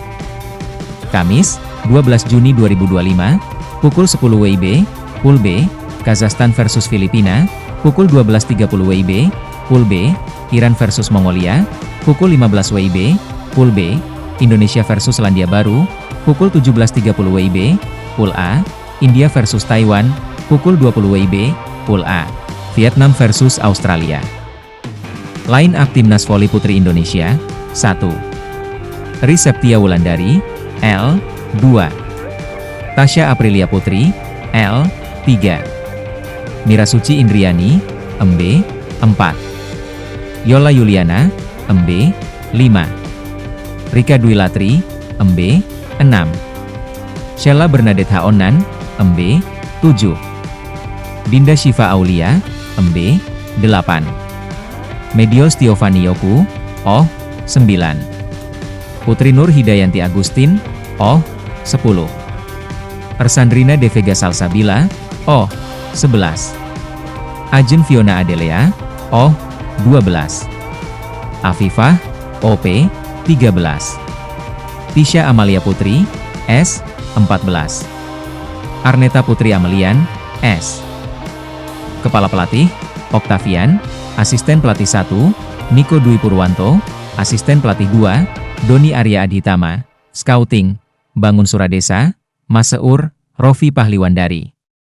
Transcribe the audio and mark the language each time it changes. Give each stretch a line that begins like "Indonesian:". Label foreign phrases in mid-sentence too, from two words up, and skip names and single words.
Indonesian: Kamis, 12 Juni 2025, pukul 10 WIB, Pool B, Kazakhstan versus Filipina, pukul 12.30 WIB, Pool B, Iran versus Mongolia, pukul 15 WIB, Pool B, Indonesia versus Selandia Baru, pukul 17.30 WIB, Pool A, India versus Taiwan, pukul 20 WIB, Pool A, Vietnam versus Australia.
English: Line up
Indonesian: Timnas Voli Putri Indonesia, 1. Riseptia Wulandari, L, 2. Tasya Aprilia Putri, L, 3. Mira Suci Indriani, MB, 4. Yola Yuliana, MB, 5. Rika Dwi Latri, MB, 6. Sheila Bernadette Haonan, MB, 7. Dinda Syifa Aulia, MB, 8. Medios Tiovani Yoku, OH, 9. Putri Nur Hidayanti Agustin, OH, 10. Ersandrina De Vega Salsabila, OH, 11. Ajen Fiona Adelea, OH, 12. Afifah, OP, 13. Tisha Amalia Putri, S, 14. Arneta Putri Amelian, S. Kepala Pelatih, Octavian. Asisten Pelatih 1, Niko Dwi Purwanto. Asisten Pelatih 2, Doni Arya Adhitama. Scouting, Bangun Suradesa, Maseur, Rofi Pahliwandari.